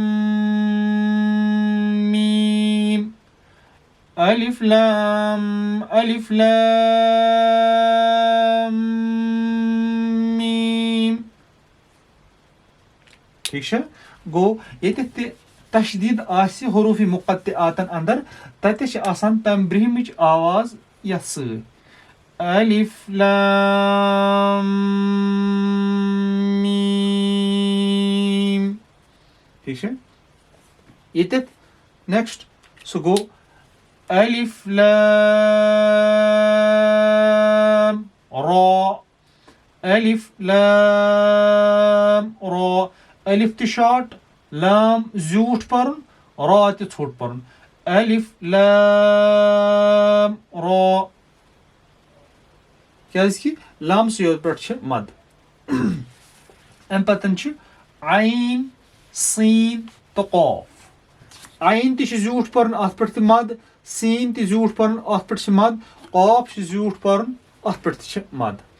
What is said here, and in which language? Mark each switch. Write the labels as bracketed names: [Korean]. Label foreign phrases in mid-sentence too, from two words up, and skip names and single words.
[Arabic] میٖم الف لام میٖم [Kashmiri] ٹھیٖک چھا گوٚو ییٚتٮ۪تھ تہِ تشدیٖد آسہِ حروٗفِ مُقطعاتن اندر تتہِ چھِ آسان تمہِ برٛنٛہمِچ آواز یتھ سۭتۍ الف لام میٖم ٹھیٖک چھا ییٚتٮ۪تھ نیکسٹ سُہ گوٚو [Arabic] الف لام را الف لام را الف [Kashmiri] تہِ شاٹ لام زیوٗٹھ پَرُن را تہِ ژھوٚٹ پَرُن الف [Arabic] لام را [Kashmiri] کیازکہِ لامسٕے یوت پٮ۪ٹھ چھِ مد اَمہِ پَتہٕ چھُ عین سیٖن تہٕ قاف عین تہِ چھُ زیوٗٹھ پَرُن اَتھ پٮ۪ٹھ تہِ مد سیٖن تہِ زیوٗٹھ پَرُن اَتھ پٮ۪ٹھ چھِ مد قاف چھُ زیوٗٹھ پَرُن اَتھ پٮ۪ٹھ تہِ چھِ مد